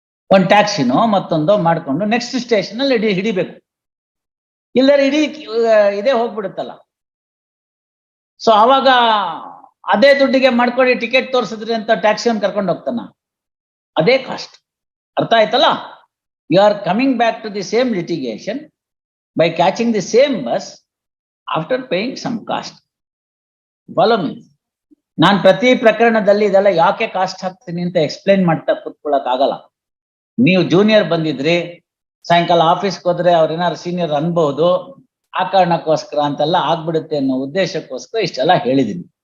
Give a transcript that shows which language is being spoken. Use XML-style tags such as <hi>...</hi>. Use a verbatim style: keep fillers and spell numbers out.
<kn>ಒಂದು ಟ್ಯಾಕ್ಸಿನೋ ಮತ್ತೊಂದೋ ಮಾಡಿಕೊಂಡು next station ಅಲ್ಲಿ ಹಿಡಿ ಹಿಡಿಬೇಕು ಇಲ್ಲದ್ರೆ ಇಡೀ ಇದೇ ಹೋಗ್ಬಿಡುತ್ತಲ್ಲ. ಸೊ ಅವಾಗ ಅದೇ ದುಡ್ಡಿಗೆ ಮಾಡ್ಕೊಂಡು ಟಿಕೆಟ್ ತೋರಿಸಿದ್ರಿ ಅಂತ ಟ್ಯಾಕ್ಸಿಯನ್ನು ಕರ್ಕೊಂಡು ಹೋಗ್ತಾನ, ಅದೇ ಕಾಸ್ಟ್. ಅರ್ಥ ಆಯ್ತಲ್ಲ?</kn> <en>You are coming back to the same litigation by catching the same bus after paying some cost. Follow me.</en> <kn>ನಾನು ಪ್ರತಿ ಪ್ರಕರಣದಲ್ಲಿ ಇದೆಲ್ಲ ಯಾಕೆ ಕಾಸ್ಟ್ ಹಾಕ್ತೀನಿ ಅಂತ ಎಕ್ಸ್ಪ್ಲೈನ್ ಮಾಡ್ತಾ ಕೂತ್ಕೊಳ್ಳಕ್ ಆಗಲ್ಲ. ನೀವು ಜೂನಿಯರ್ ಬಂದಿದ್ರಿ, ಸಾಯಂಕಾಲ ಆಫೀಸ್ಗೆ ಹೋದ್ರೆ ಅವ್ರೇನಾರು ಸೀನಿಯರ್ ಅನ್ಬಹುದು, ಆ ಕಾರಣಕ್ಕೋಸ್ಕರ ಅಂತೆಲ್ಲ ಆಗ್ಬಿಡುತ್ತೆ ಅನ್ನೋ ಉದ್ದೇಶಕ್ಕೋಸ್ಕರ ಇಷ್ಟೆಲ್ಲ ಹೇಳಿದೀನಿ.</kn>